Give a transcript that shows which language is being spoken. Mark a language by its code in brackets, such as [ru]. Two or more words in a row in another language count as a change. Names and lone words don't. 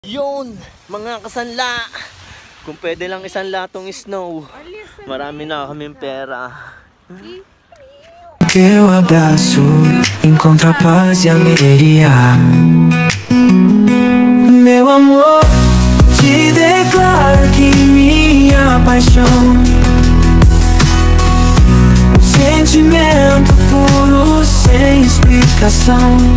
[tl] Yun, mga kasanla. Kung pwede lang isanla tong snow, marami na kaming pera. [pt] Eu abraço, encontro a paz e a alegria. Meu amor, te declaro que minha paixão, um sentimento puro sem explicação.